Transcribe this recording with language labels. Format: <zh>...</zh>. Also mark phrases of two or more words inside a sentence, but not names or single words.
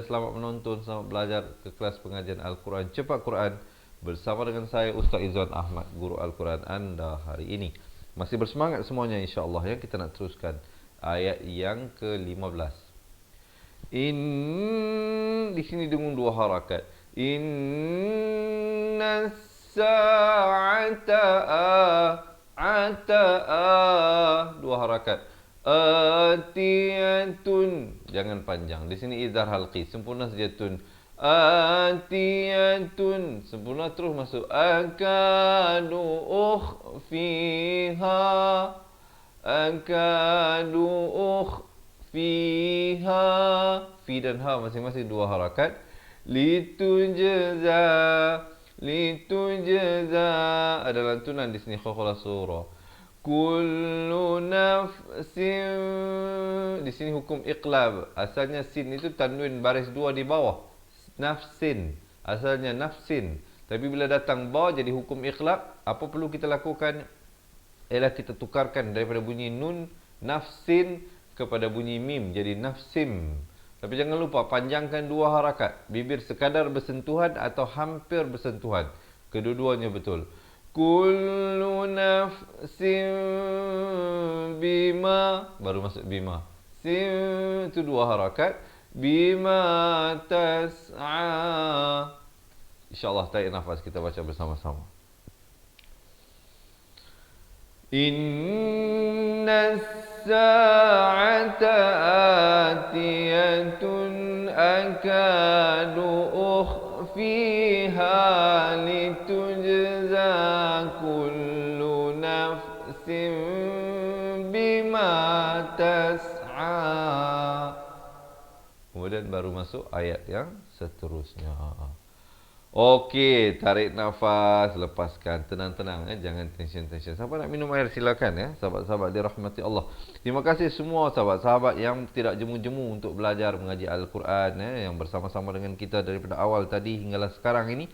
<ms>Selamat menonton, selamat belajar ke kelas pengajian Al-Quran Cepat Quran bersama dengan saya Ustaz Izzuan Ahmad, guru Al-Quran anda hari ini. Masih bersemangat semuanya insya-Allah ya. Kita nak teruskan ayat yang ke-15. Di sini dengan 2 harakat.</ms> <ar>إن الساعة</ar> <ms>2 harakat.</ms> <ar>Atiyatun,</ar> <ms>jangan panjang. Di sini idhar halqi, sempurna saja tun. Atiyatun, sempurna terus masuk.</ms> <ar>أكاد أخفيها، أكاد أخفيها.</ar> <ms>Fi dan ha masing-masing 2 harakat. Litujza, ada lantunan di sini khala surah.</ms> <ar>كل نفس,</ar> <ms>di sini hukum iqlab. Asalnya sin itu tanwin baris 2 di bawah. Nafsin, asalnya nafsin. Tapi bila datang ba jadi hukum iqlab. Apa perlu kita lakukan? Ialah kita tukarkan daripada bunyi nun nafsin kepada bunyi mim jadi nafsim. Tapi jangan lupa panjangkan 2 harakat. Bibir sekadar bersentuhan atau hampir bersentuhan. Kedua-duanya betul.</ms> <ar>كل نفس بما,</ar> <ms>baru masuk bima. Sim itu 2 harakat.</ms> <ar>بما تسعى.</ar> <ms>InsyaAllah tarik nafas, kita baca bersama-sama.</ms> <ar>إن الساعة آتية أكاد أخفيها لتجزى كل نفس بما تسعى.</ar> <ms>Kemudian baru masuk ayat yang seterusnya. Okey, tarik nafas, lepaskan, tenang-tenang, jangan tension-tension. Siapa nak minum air silakan ya, sahabat-sahabat dirahmati Allah. Terima kasih semua sahabat-sahabat yang tidak jemu-jemu untuk belajar mengaji Al-Quran yang bersama-sama dengan kita daripada awal tadi hinggalah sekarang ini.</ms>